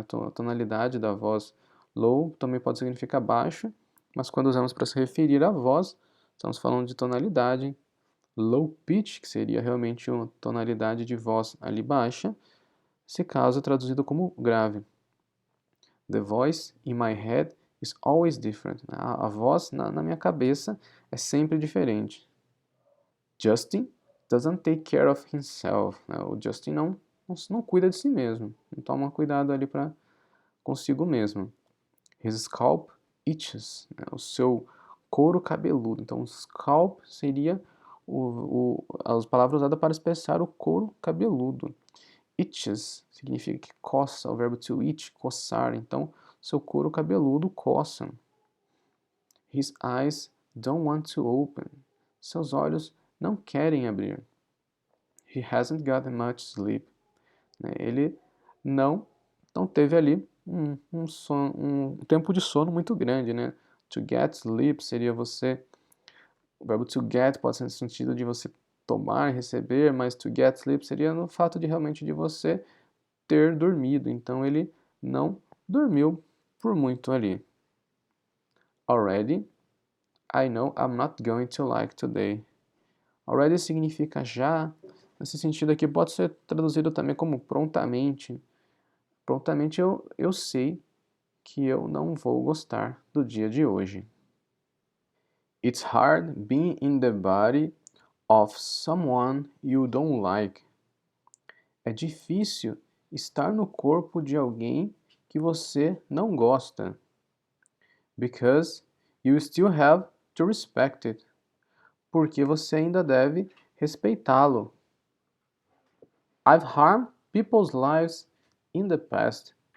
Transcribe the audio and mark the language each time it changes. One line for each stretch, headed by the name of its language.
Portuguese: A tonalidade da voz. Low também pode significar baixo, mas quando usamos para se referir à voz, estamos falando de tonalidade. Low pitch, que seria realmente uma tonalidade de voz ali baixa, nesse caso é traduzido como grave.
English: The voice in my head is always different.
Portuguese: A voz na minha cabeça é sempre diferente.
English: Justin doesn't take care of himself.
Portuguese: O Justin não cuida de si mesmo. Não toma cuidado ali para consigo mesmo.
English: His scalp itches.
Portuguese: O seu couro cabeludo. Então, scalp seria as palavras usadas para expressar o couro cabeludo. Itches significa que coça. O verbo to itch, coçar. Então, seu couro cabeludo coça.
English: His eyes don't want to open.
Portuguese: Seus olhos não querem abrir.
English: He hasn't gotten much sleep.
Portuguese: Ele não teve ali um tempo de sono muito grande, né? To get sleep seria você... O verbo to get pode ser no sentido de você tomar, receber, mas to get sleep seria no fato de realmente de você ter dormido. Então ele não dormiu por muito ali.
English: Already, I know I'm not going to like today.
Portuguese: Already significa já. Nesse sentido aqui pode ser traduzido também como prontamente. Prontamente eu sei que eu não vou gostar do dia de hoje.
English: It's hard being in the body of someone you don't like.
Portuguese: É difícil estar no corpo de alguém que você não gosta.
English: Because you still have to respect it.
Portuguese: Porque você ainda deve respeitá-lo.
English: I've harmed people's lives in the past.